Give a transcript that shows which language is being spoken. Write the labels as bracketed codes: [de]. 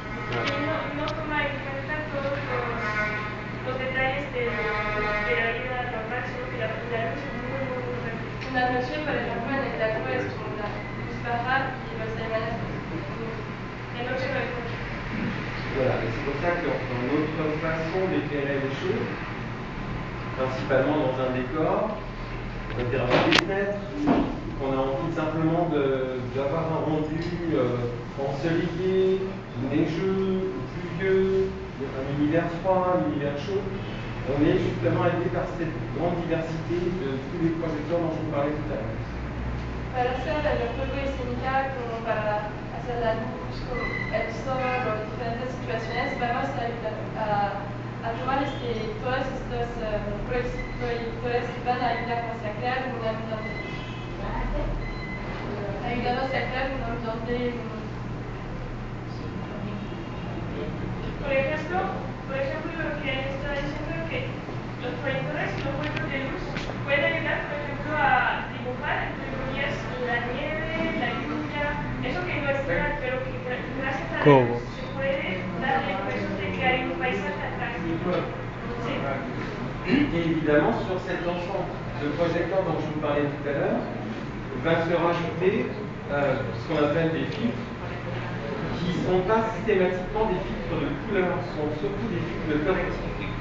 [es] Y no toma en cuenta todos los detalles de la vida normal, sino que la luz es muy fuerte. Una noche, por ejemplo, en el teatro es como una luz baja y los alemanes de noche no hay fuerte. [fr] Voilà, et c'est pour ça que dans notre façon d'éclairer les choses, principalement dans un décor, on va dire avec des fenêtres, qu'on a envie simplement d'avoir un rendu ensoleillé, neigeux, pluvieux, un univers froid, un univers chaud. On est justement aidé par cette grande diversité de tous les projecteurs dont je vous parlais tout à l'heure. [es] Para hacer el juego escénica, como para hacer la luz, como el sol o diferentes situaciones, vamos a tomar todos estos proyectores que van a ayudarnos a crear un ambiente. Ayudarnos a crear un ambiente. Por ejemplo, lo que está diciendo es que los proyectores y los juegos de luz pueden ayudar, por ejemplo, a dibujar, entre comillas, la nieve, la lluvia, eso que no es real, pero que gracias a la luz se puede dar la impresión de que hay un paisaje atrás. ¿Sí? [fr] Et évidemment, sur cet ensemble de projecteurs dont je vous parlais tout à l'heure, va se rajouter ce qu'on appelle des filtres, qui ne sont pas systématiquement des filtres de couleur, sont surtout des filtres de correctif.